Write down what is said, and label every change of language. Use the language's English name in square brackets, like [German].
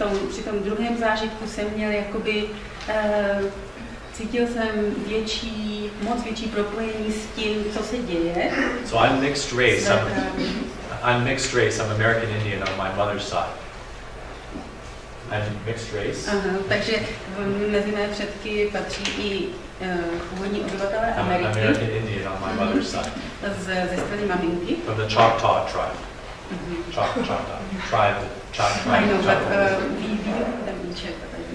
[Czech] Při tom druhém zážitku jsem měl jakoby, cítil jsem moc větší propojení s tím, co se děje. [English] So I'm mixed race. I'm mixed race. I'm American Indian on my mother's side. I'm mixed race. [Czech] Takže mezi mé předky patří i původní obyvatelé Ameriky. [English] American Indian on my mother's side. [Czech] Ze strany maminky. [English] From the Choctaw tribe. Choctaw tribe. I know, but we don't have each other.